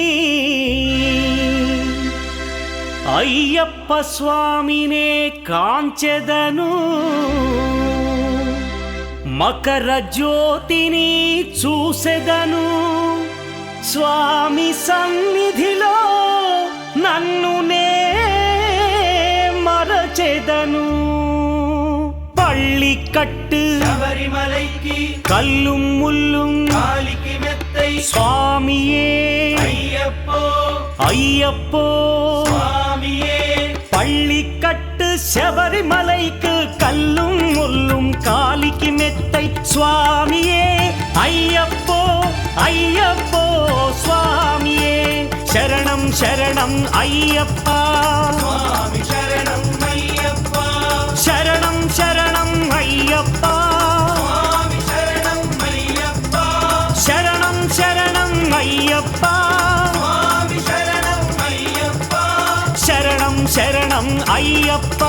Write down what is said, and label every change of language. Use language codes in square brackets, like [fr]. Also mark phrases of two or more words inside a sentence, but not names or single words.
[te] అయ్యప్ప స్వామినే కాంచెదను, మకర జ్యోతిని చూసెదను, స్వామి సన్నిధిలో నన్ను నే మరచెదను, పళ్ళికట్టు శబరిమలైకి [ta] கல்லும் முள்ளும் காலிக்கு மெத்தை [te] స్వామియే అయ్యప్పో అయ్యప్పో స్వామియే. [ta] பள்ளிக்கட்டு శబరిమలైக்கு கல்லும் முள்ளும் காலிக்கு மெத்தை சுவாமியே ஐயப்போ ஐயப்போ சுவாமியே [te] శరణం శరణం అయ్యప్పా స్వామి శరణం అయ్యప్పా. శరణం శరణం అయ్యప్పా స్వామి శరణం అయ్యప్పా. శరణం శరణం అయ్యప్ప శరణం అయ్యప్ప